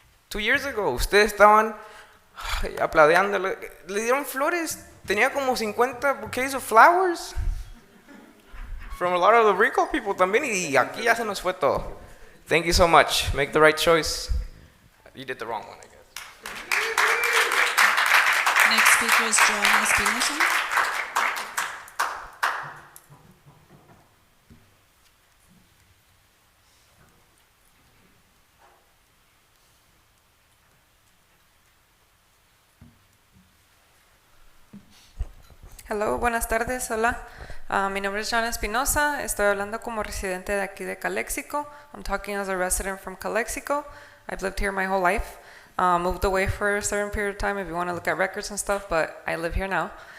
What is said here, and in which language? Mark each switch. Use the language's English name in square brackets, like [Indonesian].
[English] 2 years ago, [Spanish] ustedes estaban aplaudiendo, le dieron flores, tenía como 50 [English] bouquets of flowers from a lot of the recall people [Spanish] también, y aquí ya se nos fue todo. [English] Thank you so much. Make the right choice. You did the wrong one, I guess. Next speaker is Joanna Espinosa. [Spanish] Hello, buenas tardes, hola. Mi nombre es Joana Espinosa. Estoy hablando como residente de aquí de Calexico. [English] I'm talking as a resident from Calexico. I've lived here my whole life. Moved away for a certain period of time if you want to look at records and stuff, but I live here now.